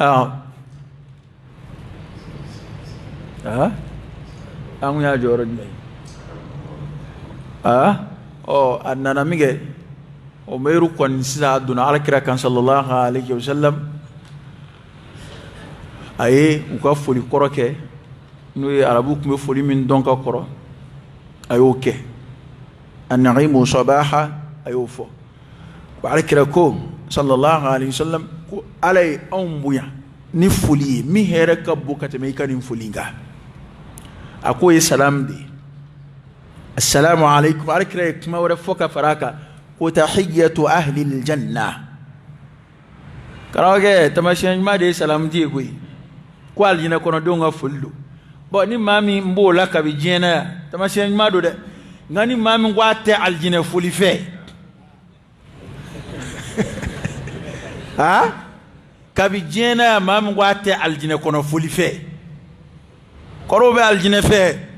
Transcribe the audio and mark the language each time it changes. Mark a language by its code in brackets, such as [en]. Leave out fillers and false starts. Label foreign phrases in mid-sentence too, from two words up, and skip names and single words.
[bm] an kun y'a jɔyɔrɔ jumɛn a nana min kɛ o meyiru kɔni sisan a donna alakira kan [ar] صلى الله عليه وسلم [bm] a ye u ka foli kɔrɔ kɛ n'o ye arabu tun bɛ foli min dɔn ka kɔrɔ a y'o kɛ [ar] أنعم صباحا [bm] a y'o fɔ alakira ko [ar] صلى الله عليه وسلم [bm] ko ala ye anw bonya ni foli ye min hɛrɛ ka bon ka tɛmɛ i ka nin foli kan a ko ye salam de [ar] السلام عليكم [bm] alakira ye kuma wɛrɛ fɔ ka fara kan ko [ar] تحية أهل الجنة [bm] karawakɛ tamasiyɛn ɲuman de ye salamu di ye koyi ko alijinɛ kɔnɔdenw ka foli don bon ni maa min b'o la kabi diɲɛ na yan tamasiyɛn ɲuman don dɛ nka ni maa min ko a tɛ alijinɛ foli fɛ kabi diɲɛ na yan maa min ko a tɛ alijinɛ kɔnɔ foli fɛ kɔrɔw bɛ alijinɛ fɛ